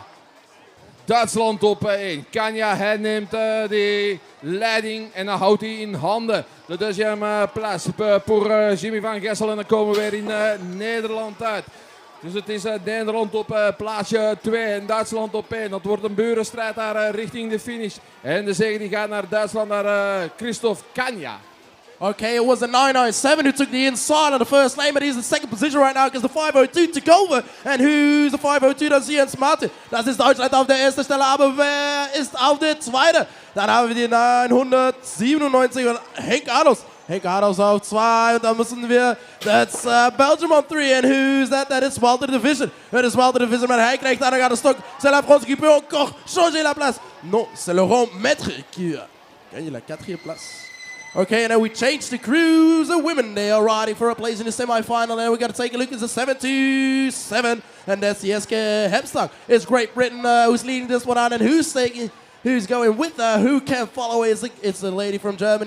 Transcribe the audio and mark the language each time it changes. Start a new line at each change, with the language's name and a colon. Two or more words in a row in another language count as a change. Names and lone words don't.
Dutch: Duitsland op 1. Cagna, hij neemt de leiding en dan houdt hij in handen.
French: De deuxième place pour
Dutch: Jimmy van Gessel en dan komen we weer in Nederland uit. Dus het is Nederland op plaatsje 2 en Duitsland op 1. Dat wordt een burenstrijd daar richting de finish. En de zege die gaat naar Duitsland, naar Christophe Cagna.
English: Okay, it was a 997 who took the inside on the first lane, but he's in second position right now because the 502 took over. And who's the 502?
German: Das ist Jens Martin. Das ist Deutschland auf der ersten Stelle, aber wer ist auf der zweiten? Dann haben wir die 997 und Henk Adolfs. Henk Adolfs auf 2 und dann müssen wir,
English: that's Belgium on 3 and who's that? That is Walter Division.
Dutch: Dat is Walter Division, maar hij krijgt aan de stok.
French: C'est la France qui peut encore changer la place. Non, c'est Laurent Maître qui gagne la 4e place.
English: Okay, and then we change the crews. The women, they are riding for a place in the semi-final. And we got to take a look. It's a 7-2-7. And that's Jeske Hempstok. It's Great Britain who's leading this one on. And who's going with her? Who can follow? It's a lady from Germany.